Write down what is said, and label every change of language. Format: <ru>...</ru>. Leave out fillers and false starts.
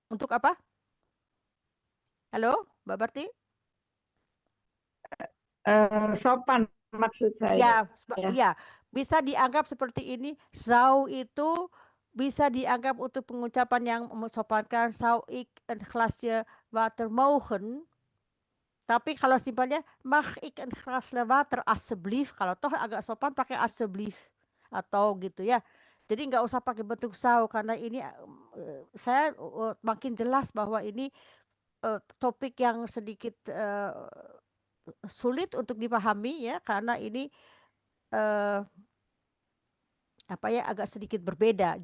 <id>apa? Halo Mbak Berti? sopan maksud saya. Ya, bisa dianggap seperti ini. Zou itu bisa dianggap untuk pengucapan yang mensopankan.</id> <nl>Zou ik een glasje water mogen.</nl> <id>Tapi kalau simpelnya</id> <nl>mag ik een glasje water alsjeblieft.</nl> <id>Kalau toh agak sopan pakai alsjeblieft atau gitu ya. Jadi nggak usah pakai bentuk zou, karena ini saya makin jelas bahwa ini topik yang sedikit sulit untuk dipahami ya, karena ini agak sedikit berbeda.</id>